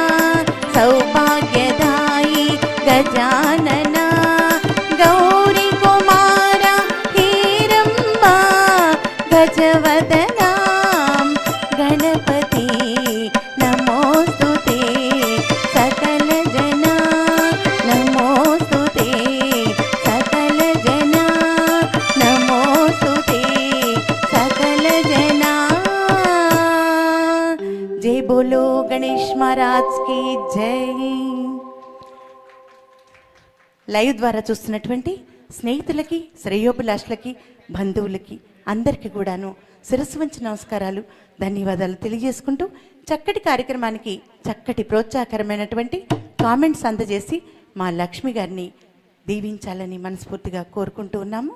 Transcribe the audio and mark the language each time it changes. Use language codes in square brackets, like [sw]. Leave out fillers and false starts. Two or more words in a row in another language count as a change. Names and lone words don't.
[mr] सौभाग्यदायी गजानना गौरी कुमारा हीरम्बा गजवदना गणपति नमोस्तुते सकल जना नमोस्तुते सकल जना नमोस्तुते सकल जना। [hi] जय बोलो गणेश महाराज की जय। [te] లైవ్ ద్వారా చూస్తున్నటువంటి స్నేహితులకి శ్రేయోభిలాషులకి బంధువులకి అందరికీ కూడాను శిరస్సు వంచి నమస్కారాలు ధన్యవాదాలు తెలియజేసుకుంటూ చక్కటి కార్యక్రమానికి చక్కటి ప్రోత్సాహకరమైనటువంటి కామెంట్స్ అందజేసి మా లక్ష్మి గారిని దీవించాలని మనస్ఫూర్తిగా కోరుకుంటూ ఉన్నాము.